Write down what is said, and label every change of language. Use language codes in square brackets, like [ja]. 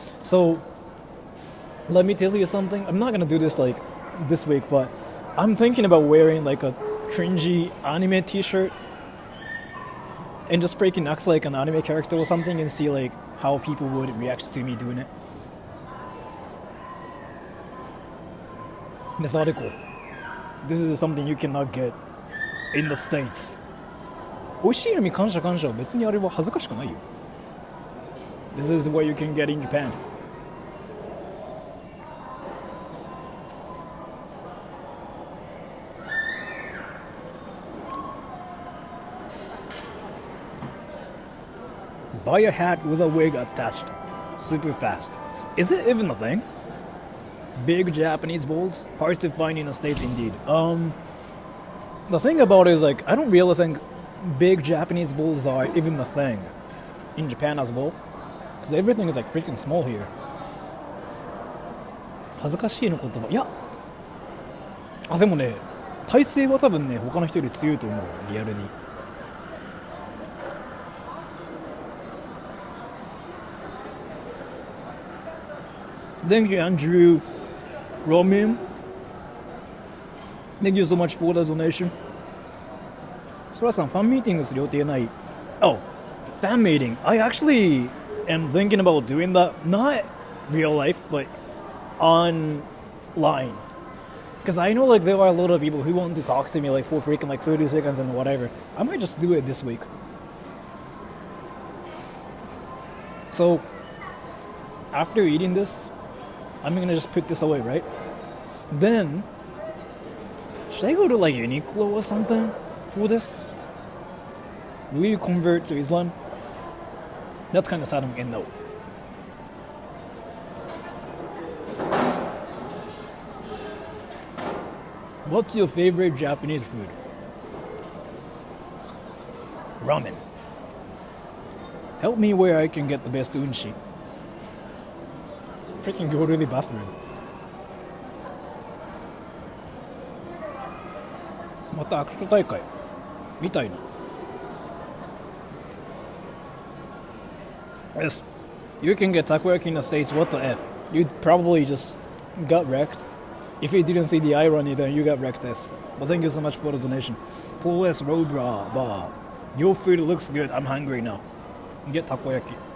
[en] So let me tell you something. I'm not gonna do this like this week, but I'm thinking about wearing like a cringy anime t-shirt and just freaking act like an anime character or something and see like how people would react to me doing it. methodical. This is something you cannot get in the States. [ja] 美味しいのに感謝感謝は別にあれは恥ずかしくないよ。 [en] This is what you can get in Japan. Buy a hat with a wig attached. Super fast. Is it even a thing? Big Japanese bowls? Hard to find in the States indeed. The thing about it is like I don't really think big Japanese bowls are even a thing in Japan as well. Because everything is like freaking small here. [ja] 恥ずかしいの言葉。いや。でもね、体勢は多分ね、他の人より強いと思う。リアルに。 [en] Thank you, Andrew. Roman. Thank you so much for the donation. [ja] Sora さん、ファンミーティングする予定ない。 [en] Oh, fan meeting. I actually am thinking about doing that. Not real life, but online. Because I know like there are a lot of people who want to talk to me like for freaking like 30 seconds and whatever. I might just do it this week. So, after eating this, I'm gonna just put this away, right? Then, should I go to like Uniqlo or something for this? Will you convert to Islam? That's kind of sad. I'm getting no. What's your favorite Japanese food? Ramen. Help me where I can get the best unshi. Freaking go to the bathroom. [ja] また握手大会みたいな。 [en] Yes, you can get takoyaki in the States. What the f? You probably just got wrecked. If you didn't see the irony, then you got wrecked. Yes. But thank you so much for the donation. Paul S. Road Bar. Your food looks good. I'm hungry now. Get takoyaki.